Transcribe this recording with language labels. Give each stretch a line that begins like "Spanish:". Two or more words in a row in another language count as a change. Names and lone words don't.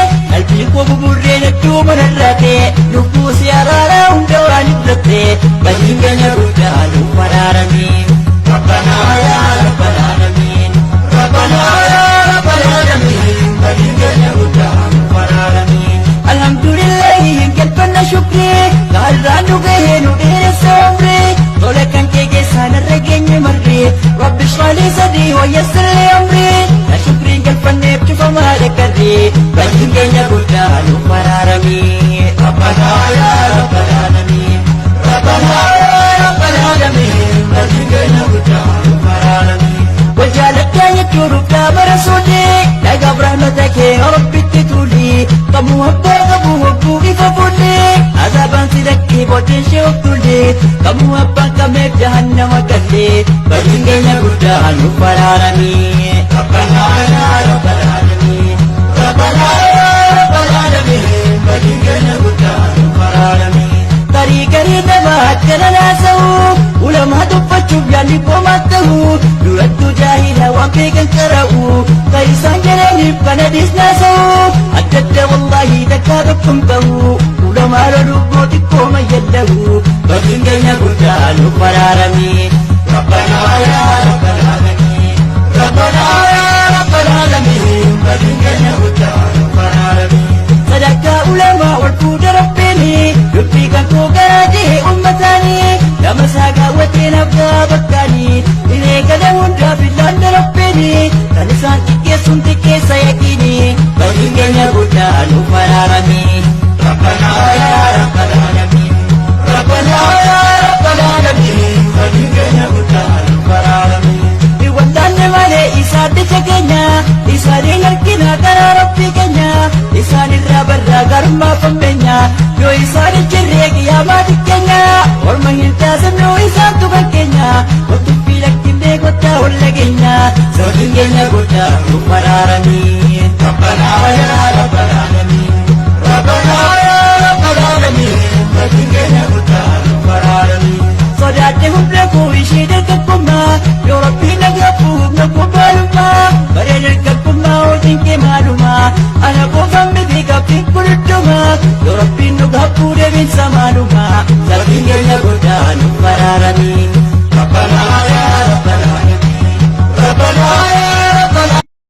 Oromo: qalbii koo buburree hedduu manarraate, lubbuu si araaraa hunda waan ibsatte, badiin keenya guddaa nuuf araarame.
Arabic: ربنا يا رب العالمين، ربنا يا رب العالمين،
Oromo: badiin keenya guddaa nuuf araarame. Alhamdulillahi, hin galfanna shukri, gaarraan nu gahee nu dheeressa umri, tola kan kee keessaan irra geenye marri, Rabbi sholii sadii wayyassirlee umri, na shukriin galfanneef cufamaa dhagarri, badiin keenya guddaa nuuf araarame.
Arabic: ربنا يا رب العالمين، ربنا يا رب العالمين،
Oromo: badiin keenya guddaa nuuf araarame. Wajjaalattaa jechuun dhuftaa bara suudhi, dhagaa birhaanota kee Rabbitti tuli, kamuu abbaa qabu hogguu ifa bulli, azaabaan si lakkii booddeen ishee of tulli, kamuu abbaan qameef jahannama galle, badiin keenya guddaa nuuf araarame.
Arabic: ربنا يا رب العالمين، ربنا يا رب العالمين،
Oromo: badiin keenya guddaa nuuf araarame. Garii garii nama akkana naasa'u, ulamaa dubbachuuf yaalli qomaa ta'u, durattuu jaahila waan beekan qara'u, kan isaan jedhaniif kan hadiis naasa'u, adda adda wallaahi takkaa tokko hin ta'u, ulamaa loluu booda xiqqoo mayyallahu, badiin keenya guddaa nuuf araarame.
Arabic: ربنا يا رب العالمين، ربنا يا رب العالمين،
Oromo: badiin keenya guddaa nuuf araarame. Sadarkaa ulamaa ol fuudha Rabbiini, dubbii kan koo garaa jee ummataani, nama isaa gaawwatee naaf gaa bakkaani, hiree gala hundaaf ilaalle Rabbiini, kan isaan xiqqeessuun xiqqeessa yaqiini, badiin keenya guddaa nuuf araarame.
Arabic: ربنا يا رب العالمين، ربنا يا رب العالمين،
Oromo: badiin keenya guddaa nuuf araarame. Ni wallaalle malee isaa bicha keenya, isaaniin harkina karaa Rabbii keenya, isaan irraa barraa garummaa fammeenya, yoo isaan hin jirre qiyaamaa xiqqeenya, orma hin taasifnu isaan tuban keenya, wal tuffii lakkifnee kottaa ol dhageenya, sababiin keenya guddaa nuuf araarame.
Arabic: ربنا يا رب العالمين، ربنا يا رب العالمين،
Oromo: badiin keenya guddaa nuuf araarame. Sodaadde humna koo ishee dargaggummaa, yoo Rabbiin na gaaffu humna koo baalummaa, baree dargaggummaa hojiin kee maaluma, ana qofaan miti gaaffiin kun hunduma, yoo Rabbiin nu gaaffuu deebiinsa maaluma, sababiin keenya guddaa nuuf araarame.
Arabic: ربنا يا رب العالمين، ربنا يا رب العالمين.